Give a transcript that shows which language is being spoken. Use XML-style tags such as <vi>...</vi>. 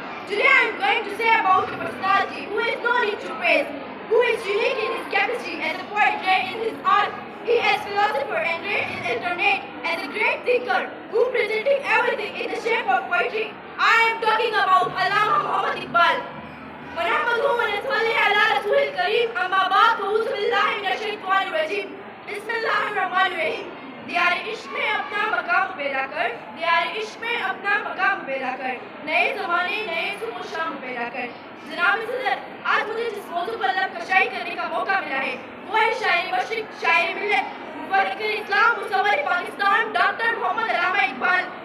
<en>Today I am going to say about a personality who is no need to praise, who is unique in his chemistry as a poet, rare in his art. He as philosopher and rare in internet, as a great thinker who presenting everything in the shape of poetry. I am talking about Allama Muhammad Iqbal.</en> <ar>ونحمده ونصلي على رسول الكريم أما بعد فأعوذ بالله من الشيطان الرجيم بسم الله الرحمن الرحیم.</ar> <ur>دیار عشق میں اپنا مقام پیدا کر، دیار عشق میں اپنا مقام پیدا کر، نئے زمانے نئے صبح و شام پیدا کر. جناب صدر، آج مجھے جس موضوع پر لب کشائی کرنے کا موقع ملا ہے وہ ہے شاعر مشرق، شاعر ملت، مفکر اسلام، مصور پاکستان ڈاکٹر محمد علامہ اقبال.</ur>